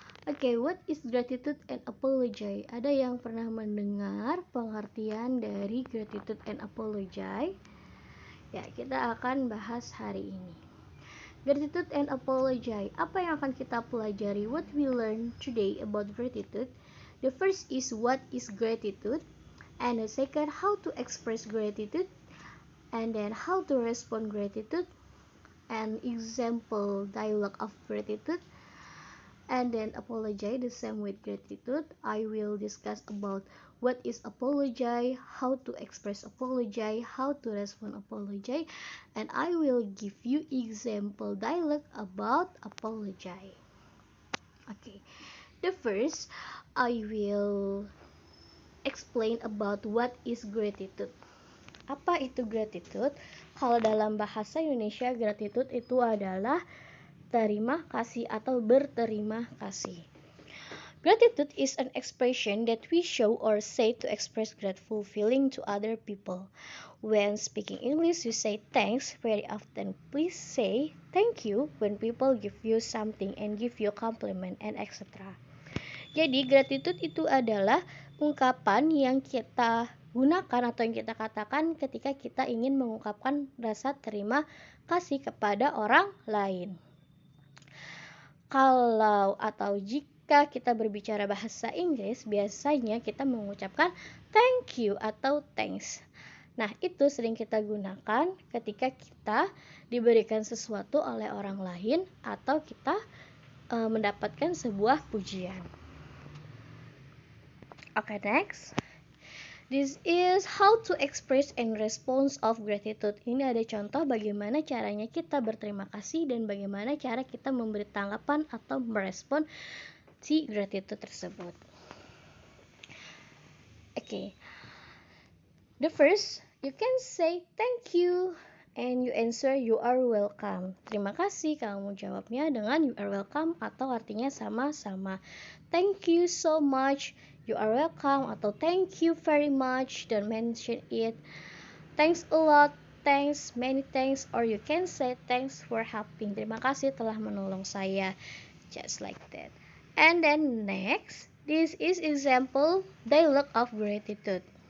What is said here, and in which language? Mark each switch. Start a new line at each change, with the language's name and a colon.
English: Oke, what is gratitude and apology?
Indonesian: Ada yang pernah mendengar pengertian dari gratitude and apology? Ya, kita akan bahas hari ini.
English: Gratitude and apology.
Indonesian: Apa yang akan kita pelajari?
English: What we learn today about gratitude? The first is what is gratitude, and the second how to express gratitude, and then how to respond gratitude, and example dialogue of gratitude. And then apology, the same with gratitude. I will discuss about what is apology, how to express apology, how to respond apology, and I will give you example dialogue about apology. Okay, the first I will explain about what is gratitude.
Indonesian: Apa itu gratitude? Kalau dalam bahasa Indonesia, gratitude itu adalah terima kasih atau berterima kasih.
English: Gratitude is an expression that we show or say to express grateful feeling to other people. When speaking English, you say thanks very often. Please say thank you when people give you something and give you compliment and etc.
Indonesian: Jadi gratitude itu adalah ungkapan yang kita gunakan atau yang kita katakan ketika kita ingin mengungkapkan rasa terima kasih kepada orang lain. Kalau atau jika kita berbicara bahasa Inggris, biasanya kita mengucapkan thank you atau thanks. Nah, itu sering kita gunakan ketika kita diberikan sesuatu oleh orang lain atau kita mendapatkan sebuah pujian.
English: Okay, next. This is how to express and response of gratitude.
Indonesian: Ini ada contoh bagaimana caranya kita berterima kasih dan bagaimana cara kita memberi tanggapan atau merespon si gratitude tersebut.
English: Okay. The first, you can say thank you and you answer you are welcome.
Indonesian: Terima kasih, kamu jawabnya dengan
English: you are welcome
Indonesian: atau artinya sama-sama.
English: Thank you so much. You are welcome atau thank you very much, don't mention it. Thanks a lot, thanks, many thanks, or you can say thanks for helping.
Indonesian: Terima kasih telah menolong saya.
English: Just like that. And then next, this is example dialogue of gratitude.